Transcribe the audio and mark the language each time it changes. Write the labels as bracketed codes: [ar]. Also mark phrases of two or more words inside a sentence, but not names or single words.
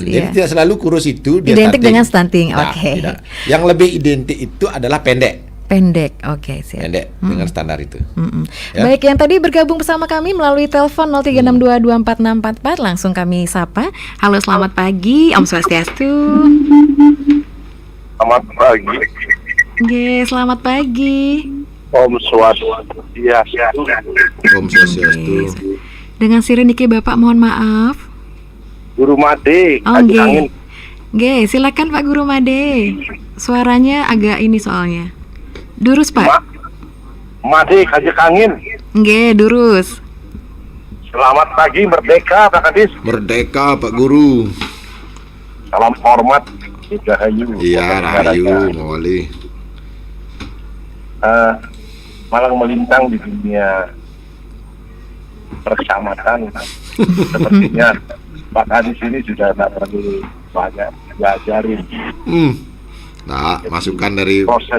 [id] Jadi tidak selalu kurus itu dia identik stunting. dengan stunting. Tidak. Yang lebih identik itu adalah pendek. Siap. Pendek dengan standar itu. Ya. Baik, yang tadi bergabung bersama kami melalui telepon 0362246644 langsung kami sapa. Halo, selamat pagi. [ban] Om Swastiastu. [id] Selamat pagi. Selamat pagi. [ban] Om Swastiastu. Om Swastiastu. [id] Dengan Siri Niki Bapak, mohon maaf. Guru Made. Angin. Silakan Pak Guru Made. Suaranya agak ini soalnya. [ban] Durus Pak. [id] Made Kajak Angin. [ban] Durus. [id] Selamat pagi, merdeka Pak Kadis. Merdeka Pak Guru. Salam hormat. Rahayu. Iya, Rahayu, Mawali. Malang melintang di dunia perkecamatan. Sepertinya Pak Kadis ini sudah tidak terlalu banyak diajarin. Nah, masukan dari proses